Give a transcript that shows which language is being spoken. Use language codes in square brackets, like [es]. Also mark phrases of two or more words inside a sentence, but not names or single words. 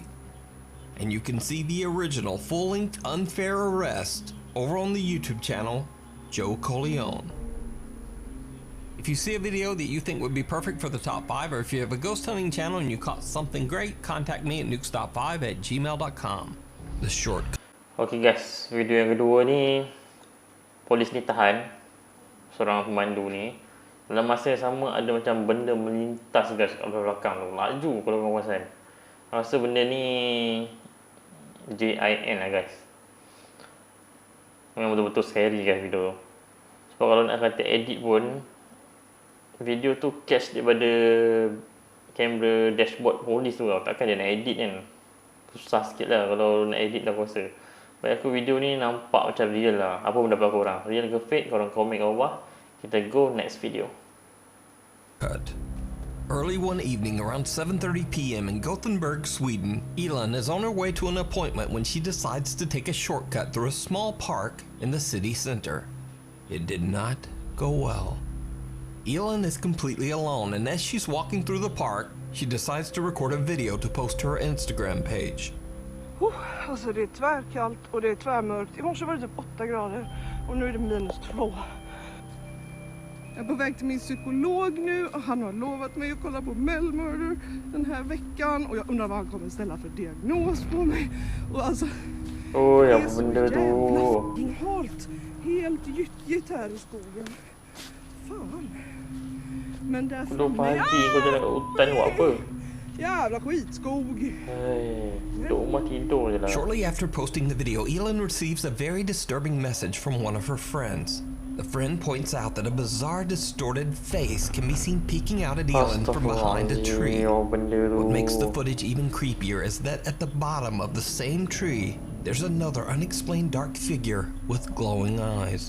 [en] And you can see the original full-length Unfair Arrest over on the YouTube channel, Joe Corleone. If you see a video that you think would be perfect for the top 5, or if you have a ghost hunting channel and you caught something great, contact me at nukestop5@gmail.com. The short. Okay guys, [ms] video yang kedua ni, polis ni tahan seorang pemandu ni. Dalam masa yang sama ada macam benda melintas guys kat belakang tu. Laju kalau korang perasan. Rasa benda ni JIN lah guys. Memang betul-betul [en] scary guys [ms] video tu. Sebab kalau nak kata edit pun, video tu catch daripada kamera dashboard polis tu tau. Takkan dia nak edit kan. Susah sikit lah kalau nak edit lah aku rasa. Bagi aku video ni nampak macam real lah. Apa pendapat korang? Real ke fake? Korang komen kat bawah. Kita [en] go next video. [ms] Early one evening around 7:30 p.m. in Gothenburg, Sweden, Elin is on her way to an appointment when she decides to take a shortcut through a small park in the city center. It did not go well. Elin is completely alone, and as she's walking through the park, she decides to record a video to post to her Instagram page. [sv] Alltså det är tvärkallt och det är tvärmörkt. I morse var det typ 8 grader och nu är det -2. Jag är på väg till min psykolog nu och han har lovat mig att kolla på Mel Murder den här veckan och jag undrar vad han kommer ställa för diagnos på mig. Och alltså, Oh, det [ms] yang [sv] är så [ms] benda tu. [sv] jävla fucking halt. Helt gyttjigt här i skogen. Fan. Men där [ms] Pukul 2 pagi kau jalan kat hutan buat apa? [sv] jävla skitskog. [ms] Duduk rumah tidur je lah. [en] Shortly after posting the video, Elin receives a very disturbing message from one of her friends. The friend points out that a bizarre, distorted face can be seen peeking out at Elin from behind a tree. What makes the footage even creepier is that at the bottom of the same tree, there's another unexplained dark figure with glowing eyes.